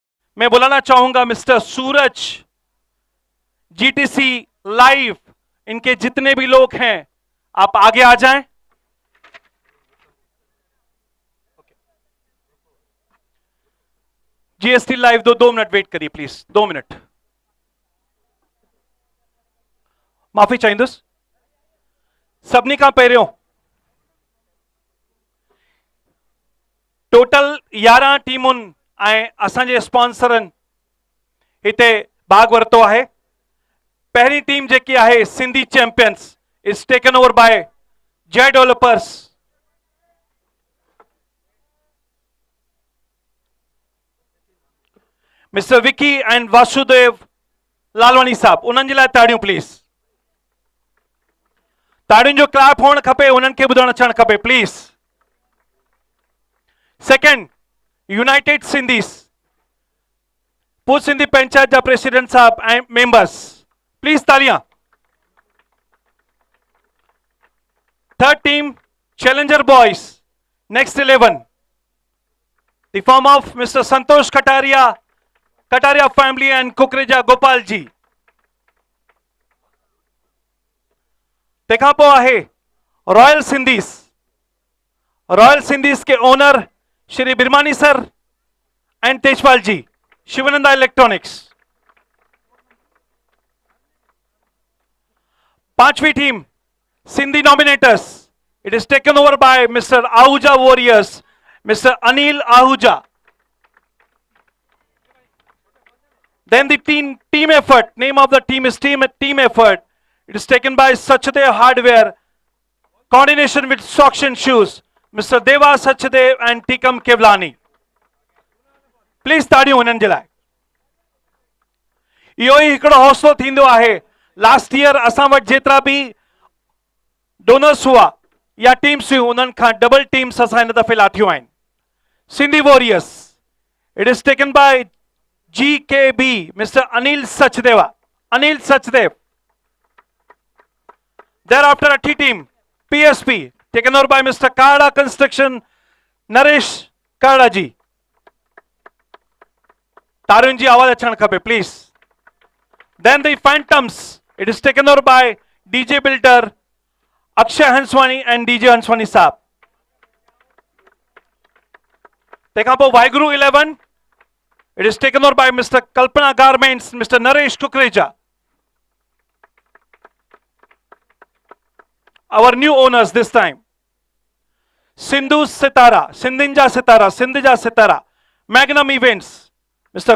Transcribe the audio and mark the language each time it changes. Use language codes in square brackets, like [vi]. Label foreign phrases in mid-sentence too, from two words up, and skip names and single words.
[hi] मैं बुलाना चाहूंगा मिस्टर सूरज, जीटीसी लाइव, इनके जितने भी लोग हैं आप आगे आ जाएं। जीएसटी लाइव 2 मिनट वेट करिए प्लीज, 2 मिनट। [sd] माफ़ी चाहींदुसि सभिनी खां पहिरियों टोटल 11 टीमुनि ऐं असांजे स्पॉन्सरनि हिते भाग वरितो आहे। पहिरीं टीम जेकी आहे सिंधी चैंपियंस [en] is taken over by [sd] जय डेवलपर्स। मिस्टर विकी एंड वासुदेव लालवानी साहब, उन्हनि जे लाइ ताड़ियूं प्लीज। ताड़ियुनि जो क्लैप हुअणु खपे, उन्हनि खे ॿुधणु अचणु खपे प्लीज। सेकेंड, यूनाइटेड सिंधीस, पूर्व सिंधी पंचायत जा प्रेसिडेंट साहब [en] and members, [sd] प्लीज तालियां। [en] Third team, Challenger Boys, Next 11, the form of Mr. Santosh Kataria, Kataria family and Kukreja Gopal ji. [sd] तंहिंखां पोइ आहे रॉयल सिंधीस, रॉयल सिंधीस के ओनर श्री बिरमानी सर एंड तेजपाल जी, शिवानंदा इलेक्ट्रॉनिक्स। [hi] पांचवी टीम सिंधी नॉमिनेटर्स, [en] It is taken over by Mr. Ahuja Warriors, Mr. Anil Ahuja. Then the team effort, name of the team is team effort. It is taken by Sachdev Hardware, coordination with Socks and Shoes, Mr. Deva Sachdev and Tikam Kevlani. [sd] Please ताड़ियूं हुननि जे लाइ। इहो ई हिकिड़ो हौसलो थींदो आहे। [en] last year [sd] असां वटि जेतिरा बि डोनर्स हुआ या टीम्स हुयूं उन्हनि खां [en] double teams [sd] असां हिन दफ़े लाठियूं आहिनि। सिंधी वॉरियर्स, [en] It is taken by GKB, Mr. Anil Sachdeva, Anil Sachdev. Thereafter a T team, PSP, taken over by Mr. Kada Construction, Naresh Kada ji. [sd] Tarun ji आवाज अच्छा खपे please. [en] Then the Phantoms, it is taken over by DJ Builder, Akshay Hanswani and DJ Hanswani साहब। [sd] तंहिंखां पोइ वाहिगुरु 11, [en] it is taken over by Mr. Kalpana Garments, Mr. Naresh Kukreja. Our new owners this time, Sindhu Sitara, Sindhinja Sitara, Sindhija Sitara, Magnum Events, Mr.